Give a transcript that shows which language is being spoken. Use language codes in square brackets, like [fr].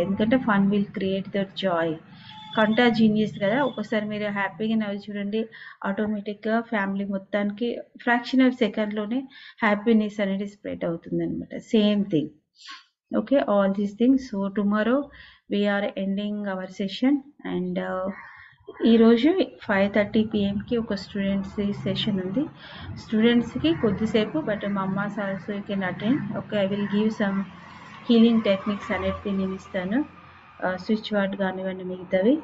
[te] ఎందుకంటే [en] Fun will create that joy. [te] కంటాజినియస్ కదా. ఒకసారి మీరు హ్యాపీగా నవ్వి చూడండి, ఆటోమేటిక్గా ఫ్యామిలీ మొత్తానికి ఫ్రాక్షన్ ఆఫ్ సెకండ్లోనే హ్యాపీనెస్ అనేది స్ప్రెడ్ అవుతుంది అనమాట. [en] Same thing. Okay. All these things. So tomorrow we are ending our session. [te] And ఈరోజు 5:30 PM ఒక స్టూడెంట్స్ సెషన్ ఉంది. స్టూడెంట్స్కి కొద్దిసేపు, [en] But mamas also you can attend. [te] Okay, [en] I will give some healing techniques [te] అనేది నేను ఇస్తాను, స్విచ్ వర్డ్ కానివ్వండి మిగతావి.